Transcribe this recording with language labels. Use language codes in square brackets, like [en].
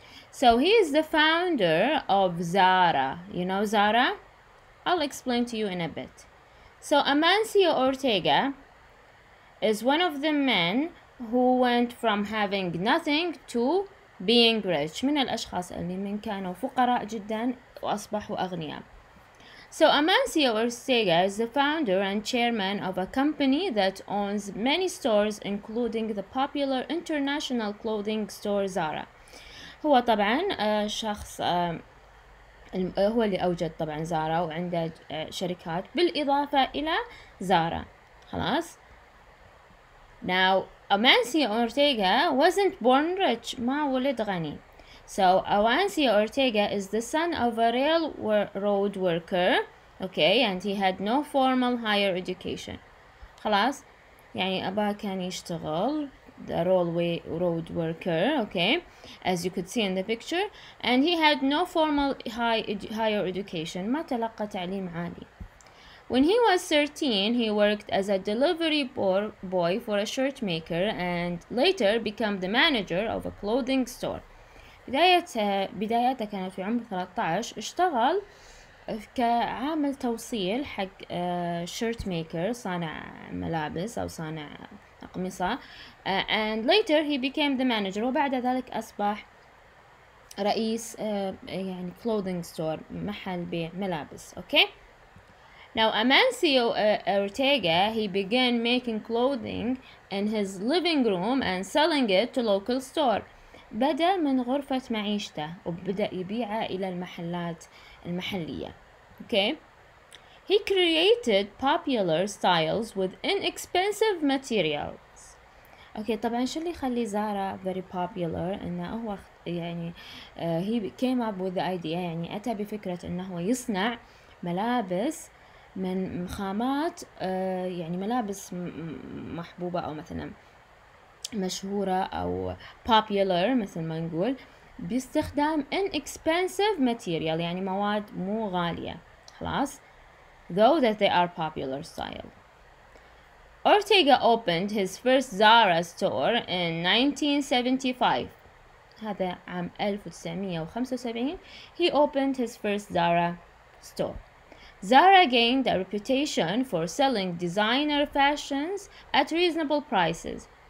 [en] So he is the founder of Zara. You know Zara? I'll explain to you in a bit. So Amancio Ortega is one of the men who went from having nothing to being rich. [ar] من الأشخاص اللي من كانوا فقراء جدا وأصبحوا أغنياء. [en] So Amancio Ortega is the founder and chairman of a company that owns many stores, including the popular international clothing store Zara. [ar] هو طبعا شخص هو اللي أوجد طبعا زارا وعنده شركات بالإضافة إلى زارا. خلاص. [en] Now Amancio Ortega wasn't born rich, [ar] ما ولد غني. [en] So Amancio Ortega is the son of a railroad worker, okay, and he had no formal higher education. [ar] خلاص. يعني أباه كان يشتغل [en] the road worker, [ar] okay, as you could see in the picture, and he had no formal higher education. ما تلقى تعليم عالي. [en] When he was 13, he worked as a delivery boy for a shirt maker and later became the manager of a clothing store. [ar] بدايته كانت في عمر 13. اشتغل كعامل توصيل حق [en] shirt maker, [ar] صانع ملابس أو صانع أقمصة, and later he became the manager. وبعد ذلك أصبح رئيس يعني [en] clothing store, [ar] محل بيع ملابس. [en] Okay. Now Amancio Ortega, he began making clothing in his living room and selling it to local store. [ar] بدأ من غرفة معيشته وبدأ يبيعها إلى المحلات المحلية. [en] Okay. He created popular styles with inexpensive materials. [ar] Okay, طبعا شو اللي يخلي زارا [en] very popular [ar] إنه هو يعني [en] he came up with the idea, [ar] يعني أتى بفكرة إنه هو يصنع ملابس من خامات يعني ملابس محبوبة أو مثلا مشهورة أو popular مثل ما نقول باستخدام [en] inexpensive material, [ar] يعني مواد مو غالية. خلاص. [en] Though that they are popular style. Ortega opened his first Zara store in 1975. [ar] هذا عام [en] 1975. He opened his first Zara store. Zara gained a reputation for selling designer fashions at reasonable prices.